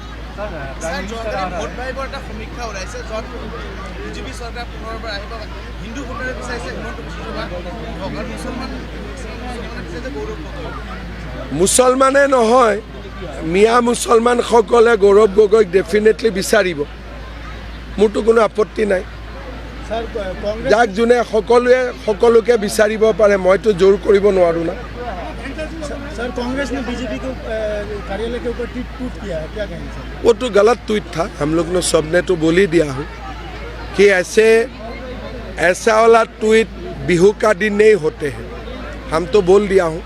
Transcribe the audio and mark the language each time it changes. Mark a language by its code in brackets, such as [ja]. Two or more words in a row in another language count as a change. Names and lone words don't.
[as] মুছলমানে নহয় মিয়া মুছলমানসকলে গৌৰৱ গগৈক ডেফিনেটলি বিচাৰিব মোৰতো কোনো আপত্তি নাই যাক যোনে সকলোকে বিচাৰিব পাৰে মইতো জোৰ কৰিব নোৱাৰোঁ না [hi] सर कांग्रेस ने बीजेपी के कार्यालय के ऊपर ट्वीट किया है क्या कहेंगे सर वो तो गलत ट्वीट था हम लोग ने सबने तो बोल ही दिया हूँ कि ऐसा वाला ट्वीट बिहू का दिन नहीं होते हैं हम तो बोल दिया हूँ